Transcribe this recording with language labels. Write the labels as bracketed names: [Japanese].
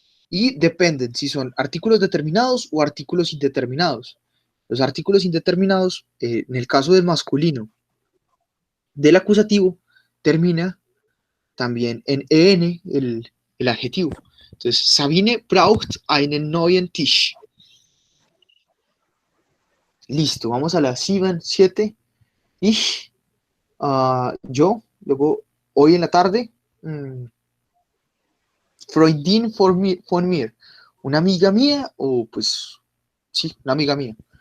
[Spanish] Y dependen si son artículos determinados o artículos indeterminados. Los artículos indeterminados, en el caso del masculino, del acusativo, termina también en en el adjetivo. Entonces, [German] Sabine braucht einen neuen Tisch. [Spanish] Listo, vamos a la 7. [German] Ich, [Spanish] yo, luego hoy en la tarde, [German] Freundin von mir, [Spanish] una amiga mía, o pues, sí, una amiga mía.